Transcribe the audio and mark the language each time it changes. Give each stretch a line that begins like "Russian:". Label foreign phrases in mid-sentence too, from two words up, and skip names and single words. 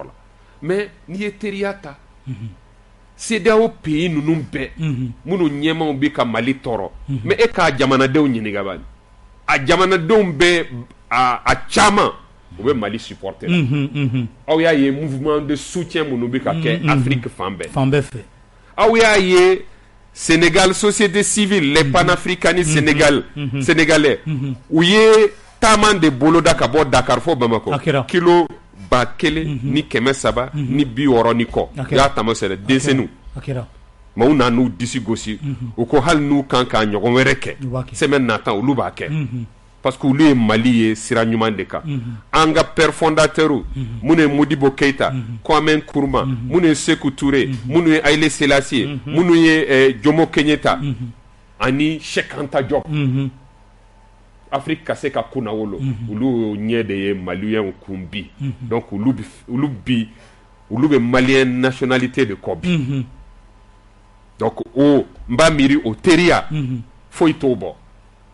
Bambara: la mais n'i ye teriya ta CEDEAO pays ninnu bɛɛ minnu ɲɛmaw bɛ ka Mali tɔɔrɔ mais e k'a jamanadenw ɲininka bani a jamanadenw bɛɛ a caman u bɛ Mali supporter la aw y'a ye
French: mouvement de soutien
Bambara: minnu bɛ ka kɛ Afrique fan bɛɛ fɛ aw y'a ye Sénégal
French: société civile les panafricanistes sénégalais
Bambara: u ye taama de boloda ka bɔ Dakar fo Bamako kilo 1000 ni 300 ni 60 ni kɔ y'a taama sɛnɛ denmisɛnninw mais u na n'u disi gosi u ko hali n'u kan k'a ɲɔgɔn wɛrɛ kɛ semaine natan olu b'a kɛ
French: parce que
Bambara: olu ye Mali ye sira ɲuman de kan an ka
French: père fondateur
Bambara: minnu ye Modibo Keita Kwame Nkrumah minnu ye Sékou Touré minnu ye Haïlé Sélassié minnu ye Jomo Kenyata ani Cheikh Anta Diop Afrique ka se ka kunna wolo olu ɲɛ de ye maliyɛnw kun bi donc olu bɛ maliyɛn nationalité de kɔ bi donc o n b'a miiri o teriya foyi t'o bɔ